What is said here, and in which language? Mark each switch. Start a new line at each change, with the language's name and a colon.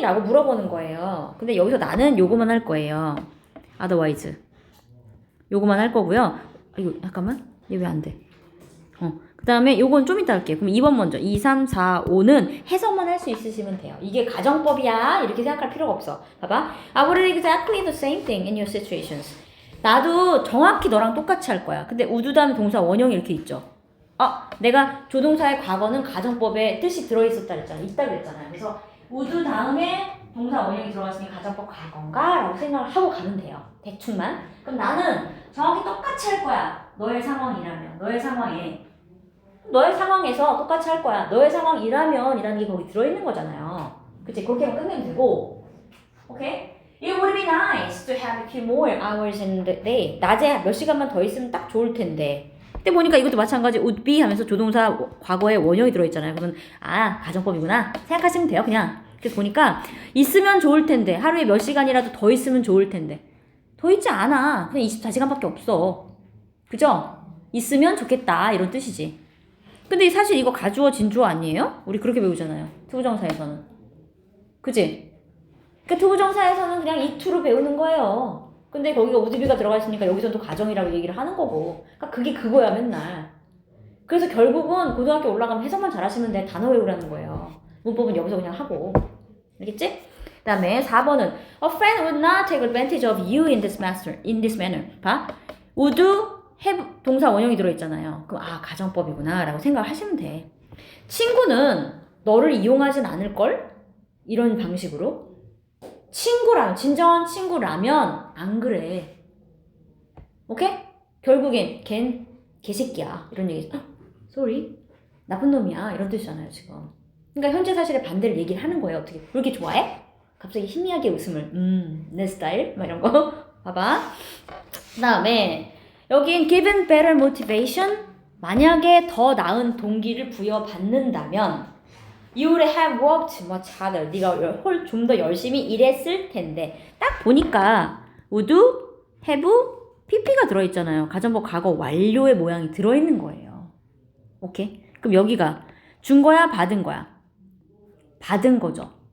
Korean: 라고 물어보는 거예요. 근데 여기서 나는 요거만 할 거예요. otherwise. 요거만 할 거고요. 이거 잠깐만. 얘 왜 안 돼? 그 다음에 요건 좀 이따 할게요. 그럼 2번 먼저. 2, 3, 4, 5는 해석만 할 수 있으시면 돼요. 이게 가정법이야. 이렇게 생각할 필요가 없어. 봐봐.
English: I would exactly the same thing in your situations.
Korean: 나도 정확히 너랑 똑같이 할 거야. 근데 우드 다음에 동사 원형이 이렇게 있죠. 내가 조동사의 과거는 가정법에 뜻이 들어있었다 그랬잖아. 있다 그랬잖아요. 그래서 우드 다음에 동사 원형이 들어갔으니 가정법 과거인가? 라고 생각을 하고 가면 돼요. 대충만. 그럼 나는 정확히 똑같이 할 거야. 너의 상황이라면. 너의 상황에서 똑같이 할 거야. 너의 상황이라면 이라는 게 거기 들어있는 거잖아요. 그치? 그렇게만 끝내면 되고. 오케이?
English: It would be nice to have a few more hours in the day.
Korean: 낮에 몇 시간만 더 있으면 딱 좋을 텐데. 근데 보니까 이것도 마찬가지 would be 하면서 조동사 과거에 원형이 들어있잖아요. 그러면 가정법이구나 생각하시면 돼요. 그냥. 그래서 보니까 있으면 좋을 텐데 하루에 몇 시간이라도 더 있으면 좋을 텐데 더 있지 않아. 그냥 24시간밖에 없어. 그죠? 있으면 좋겠다 이런 뜻이지. 근데 사실 이거 가주어 진주어 아니에요? 우리 그렇게 배우잖아요. 투부정사에서는. 그치? 그러니까 투부정사에서는 그냥 이 투로 배우는 거예요. 근데 거기가 우드비가 들어가 있으니까 여기서도 가정이라고 얘기를 하는 거고. 그러니까 그게 그거야 맨날. 그래서 결국은 고등학교 올라가면 해석만 잘하시면 돼. 단어 외우라는 거예요. 문법은 여기서 그냥 하고. 알겠지? 그 다음에 4번은
English: A friend would not take advantage of you in this manner.
Korean: 봐. would have 동사 원형이 들어있잖아요. 그럼 가정법이구나 라고 생각을 하시면 돼. 친구는 너를 이용하진 않을걸? 이런 방식으로. 친구라면 진정한 친구라면 안 그래. 오케이? 결국엔 걘 개새끼야 이런 얘기. sorry 나쁜 놈이야 이런 뜻이잖아요 지금. 그러니까 현재 사실의 반대를 얘기를 하는 거예요. 어떻게 그렇게 좋아해? 갑자기 희미하게 웃음을 내 스타일 막 이런 거 봐봐. 그 다음에 여긴
English: given better motivation
Korean: 만약에 더 나은 동기를 부여받는다면
English: You would have worked much harder.
Korean: 네가 좀 더 열심히 일했을 텐데. 딱 보니까 would have pp가 들어있잖아요. 가정법 과거 완료의 모양이 들어있는 거예요. 오케이? 그럼 여기가 준 거야? 받은 거야? 받은 거죠.